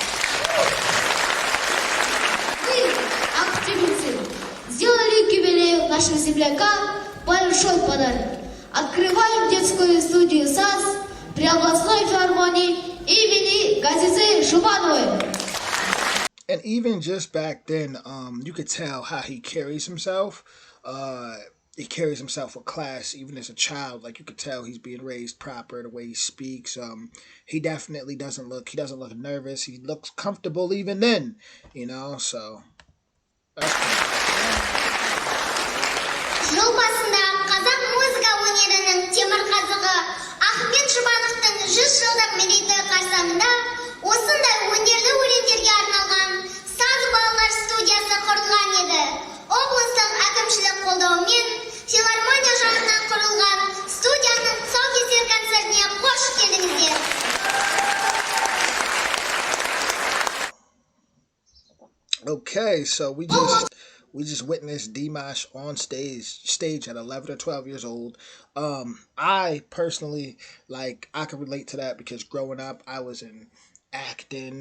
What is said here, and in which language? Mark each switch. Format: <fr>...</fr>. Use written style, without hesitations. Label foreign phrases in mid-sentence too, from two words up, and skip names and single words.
<ru>Сделали к юбилею нашего земляка большой подарок. Открываем детскую студию САС при областной филармонии имени Газизы Жубановой.</ru> <en>And even just back then, you could tell how he carries himself. He carries himself with class, even as a child. Like you could tell he's being raised proper, the way he speaks. He definitely doesn't look nervous. He looks comfortable even then, so that's cool.</en> <kk>Жыл басында қазақ музыка өнерінің темірқазығы Ахмет Жұбановтың 100 жылдық мерейтойы қарсаңында осындай өнерлі өлеңдерге арналған саз балалар студиясы құрылған еді. Облыстық әкімшілік қолдауымен филармония жанынан құрылған студияның тұсаукесер концертіне қош келдіңіздер.</kk> <en>Okay, so we We just witnessed Dimash on stage at 11 or 12 years old. I personally, like, I can relate to that because growing up, I was in acting.</en>